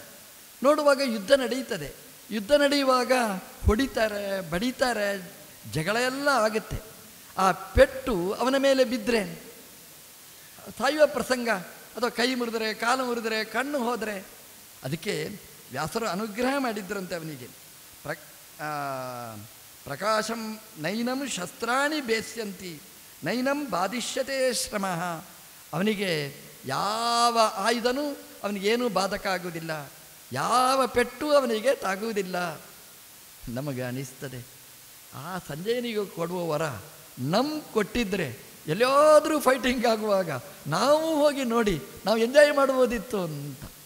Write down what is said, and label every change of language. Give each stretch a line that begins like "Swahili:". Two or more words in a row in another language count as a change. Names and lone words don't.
Kannada: ನೋಡುವಾಗ ಯುದ್ಧ ನಡೆಯುತ್ತದೆ, ಯುದ್ಧ ನಡೆಯುವಾಗ ಹೊಡಿತಾರೆ, ಬಡಿತಾರೆ, ಜಗಳ ಎಲ್ಲ ಆಗುತ್ತೆ. ಆ ಪೆಟ್ಟು ಅವನ ಮೇಲೆ ಬಿದ್ದರೆ ಸಾಯುವ ಪ್ರಸಂಗ, ಅಥವಾ ಕೈ ಮುರಿದರೆ, ಕಾಲು ಮುರಿದರೆ, ಕಣ್ಣು ಹೋದರೆ, ಅದಕ್ಕೆ ವ್ಯಾಸರು ಅನುಗ್ರಹ ಮಾಡಿದ್ರಂತೆ ಅವನಿಗೆ.
Sanskrit: ಪ್ರಕಾಶಂ ನೈನಂ ಶಸ್ತ್ರಾಣಿ ಬೇಸ್ಯಂತಿ ನೈನಂ ಬಾಧಿಷ್ಯತೆ ಶ್ರಮ.
Kannada: ಅವನಿಗೆ ಯಾವ ಆಯುಧನೂ ಅವನಿಗೇನೂ ಬಾಧಕ ಆಗುವುದಿಲ್ಲ, ಯಾವ ಪೆಟ್ಟು ಅವನಿಗೆ ತಾಗುವುದಿಲ್ಲ. ನಮಗೆ ಅನಿಸ್ತದೆ ಆ ಸಂಜಯನಿಗೆ ಕೊಡುವ ವರ ಕೊಟ್ಟಿದ್ದರೆ ಎಲ್ಲಾದರೂ ಫೈಟಿಂಗ್ ಆಗುವಾಗ ನಾವು ಹೋಗಿ ನೋಡಿ ನಾವು ಎಂಜಾಯ್ ಮಾಡ್ಬೋದಿತ್ತು ಅಂತ.